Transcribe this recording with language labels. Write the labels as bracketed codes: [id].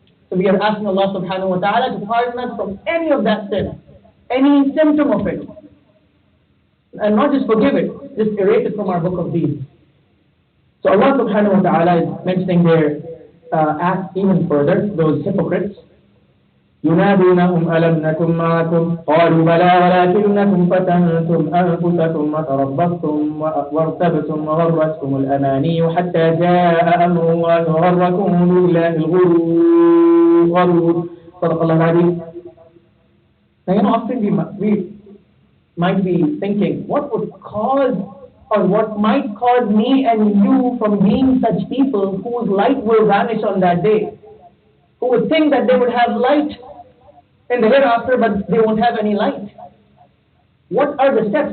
[en] So we are asking Allah subhanahu wa ta'ala to pardon us from any of that sin, any symptom of it. And not just forgive it, just erase it from our book of deeds. So Allah subhanahu wa ta'ala is mentioning their acts even further, those hypocrites. [ar] ينادونهم ألم نكن معكم قالوا بلى ولكنكم فتنتم أنفسكم وتربصتم وارتبتم وغرتكم الأماني حتى جاء أمر الله وغركم بالله الغرور. صدق الله العظيم. [en] Now, often we might be thinking, what would cause or what might cause me and you from being such people whose light will vanish on that day? Who would think that they would have light in the hereafter, but they won't have any light? What are the steps?